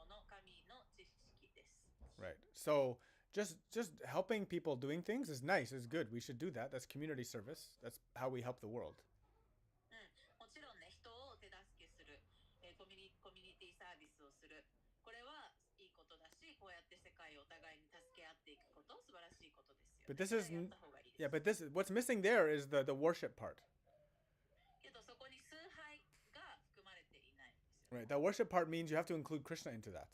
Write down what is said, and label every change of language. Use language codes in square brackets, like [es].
[en] Right. So just helping people doing things is nice, is good. We should do that. That's community service. That's how we help the world. [ja] もちろんね、人を手助けする、コミュニティサービスをする。これはいいことだし、こうやって世界をお互いに助け合っていくこと、素晴らしいことですよね。 [en] But this is [ja] やった方がいいです。 [en] yeah, but this what's missing there is the worship part. [ja] けどそこに崇拝が含まれていないんですよ。 [en] Right. That worship part means you have to include Krishna into that.